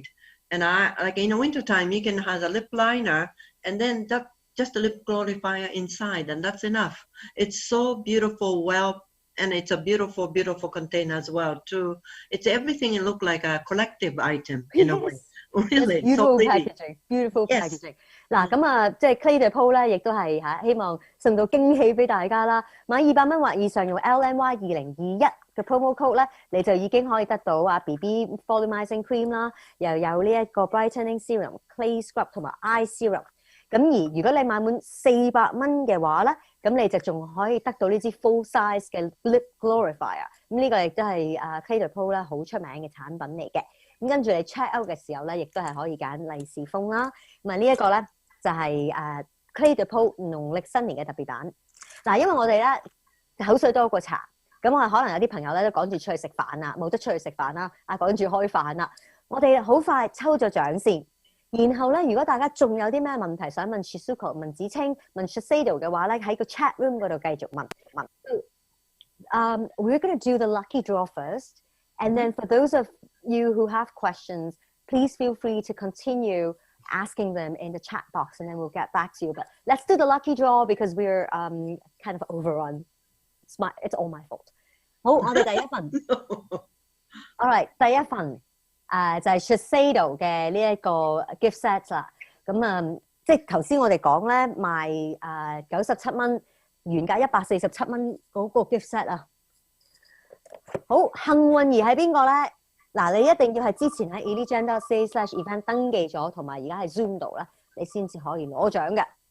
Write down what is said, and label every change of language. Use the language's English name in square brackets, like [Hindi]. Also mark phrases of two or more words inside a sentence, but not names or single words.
[English] And I like in the winter time, you can have a lip liner and then just a lip glorifier inside, and that's enough. It's so beautiful, and it's a beautiful, beautiful container as well too. It's everything. It look like a collective item in a way. Really, beautiful so packaging, beautiful packaging. [Cantonese] 嗱，咁即係 Clé de Peau 咧，亦都係希望送到驚喜俾大家啦。買200蚊或以上用 LNY2021嘅 [English] promo code [Cantonese] 咧，你就已經可以得到 [English] BB volumizing cream [Cantonese] 啦，又有呢一個 [English] brightening serum、 clay scrub [Cantonese] 同埋 [English] eye serum。 [Cantonese] 咁而如果你買滿400蚊嘅話咧，咁你就仲可以得到呢支 [English] full size [Cantonese] 嘅 [English] lip glorifier。 [Cantonese] 咁呢個亦都係 Clé de Peau 咧好出名嘅產品嚟嘅。咁跟住你 [English] check out [Cantonese] 嘅時候咧，亦都係可以揀利是封啦。咁呢一個咧就係 Clé de Peau 農曆新年嘅特別版。嗱，因為我哋咧口水多過茶，咁我可能有啲朋友咧都趕住出去食飯啦，冇得出去食飯啦，趕住開飯啦。我哋好快抽咗獎先。然後咧，如果大家仲有啲咩問題想問 Shizuko、問子清、問 Shiseido 嘅話咧，喺個 chat room 嗰度繼續問。 [English] We're going to do the lucky draw first, and then for those of you who have questions, please feel free to continue asking them in the chat box, and then we'll get back to you. But let's do the lucky draw because we're kind of overrun. It's all my fault. [Cantonese] 好，我哋第一份。 [English] All right， [Cantonese] 第一份。就係 Shiseido 嘅呢一個 [English] gift set [Cantonese] 啦，咁即係頭先我哋講咧賣97蚊，原價147蚊嗰個 [English] gift set [Cantonese] 啊。好，幸運兒係邊個咧？嗱，你一定要係之前喺 eligent.ca/event 登記咗，同埋而家喺 Zoom 度咧，你先至可以攞獎嘅。